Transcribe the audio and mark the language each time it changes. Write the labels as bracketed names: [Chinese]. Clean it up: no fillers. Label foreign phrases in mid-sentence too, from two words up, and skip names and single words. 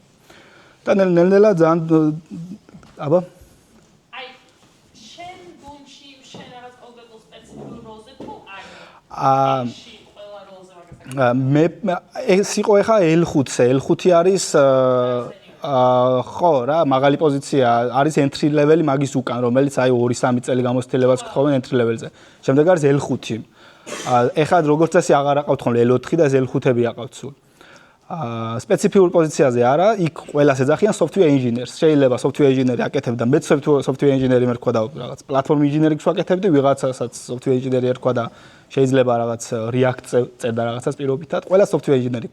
[Georgian] და ნელ-ნელა ძალიან აბა აი შენ გუნდში შენ რაღაც კონკრეტულ სპეციფიკურ როლზე თუ მე ეს იყო ახლა L5-ზე, L5 არის ხო რა, მაღალი პოზიცია, არის [English] entry level [Georgian] მაგის უკან, რომელიც აი 2-3 წელი გამოცდილებას გთხოვენ [English] entry level-ზე. [Georgian] შემდეგ არის L5. ახლა როგორც წესი აღარ აყავთ ხოლმე L4 და L5-ები აყავთ სულ. სპეციფიურ პოზიციაზე არა, იქ ყველას ეძახიან [English] software engineers. [Georgian] შეიძლება [English] software engineer-ი [Georgian] აკეთებდა, მე [English] software engineer-ი [Georgian] მე რქვა და რაღაც [English] platform engineer-ი [Georgian] ვაკეთებდი, ვიღაცასაც [English] software engineer-ი [Georgian] ერქვა და შეიძლება რაღაც React წერდა რაღაცას პირობითად, ყველა [English] software engineer-ი.